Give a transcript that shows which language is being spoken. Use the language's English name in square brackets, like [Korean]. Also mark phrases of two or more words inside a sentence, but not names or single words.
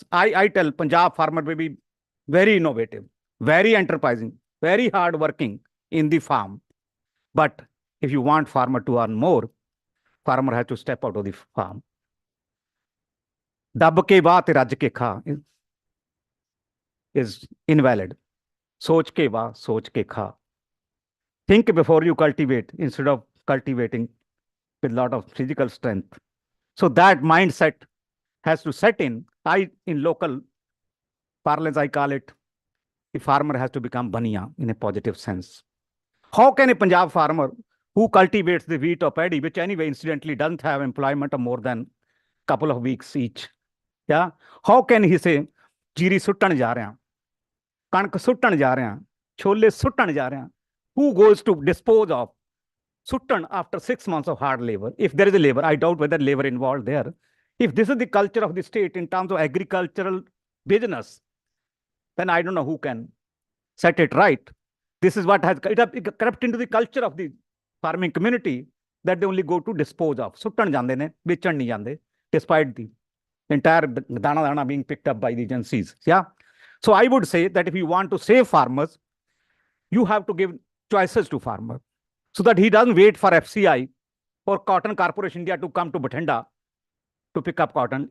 [English] I tell Punjab farmer will be very innovative, very enterprising, very hardworking in the farm. But if you want farmer to earn more, farmer has to step out of the farm. [Punjabi] ਦੱਬ ਕੇ ਵਾਹ ਰੱਜ ਕੇ ਖਾ [English] is invalid. [Punjabi] ਸੋਚ ਕੇ ਵਾਹ ਸੋਚ ਕੇ ਖਾ. [English] Think before you cultivate instead of cultivating with a lot of physical strength. So that mindset has to set in. In local parlance, I call it, the farmer has to become baniya in a positive sense. How can a Punjab farmer who cultivates the wheat or paddy, which anyway incidentally doesn't have employment of more than a couple of weeks each, yeah, how can he say, [Punjabi] ਜੀਰੀ ਸੁੱਟਣ ਜਾ ਰਹੇ ਹਨ, ਕਣਕ ਸੁੱਟਣ ਜਾ ਰਹੇ ਹਨ, ਛੋਲੇ ਸੁੱਟਣ ਜਾ ਰਹੇ ਹਨ? [English] Who goes to dispose of suttan after 6 months of hard labor? If there is a labor, I doubt whether labor involved there. If this is the culture of the state in terms of agricultural business, then I don't know who can set it right. This is what has it crept into the culture of the farming community, that they only go to dispose of. [Punjabi] ਸੁੱਟਣ ਜਾਂਦੇ ਨੇ, ਵੇਚਣ ਨਹੀਂ ਜਾਂਦੇ, [English] despite the entire dana being picked up by the agencies. Yeah. So I would say that if you want to save farmers, you have to give choices to farmer so that he doesn't wait for FCI or Cotton Corporation India to come to Bathinda to pick up cotton.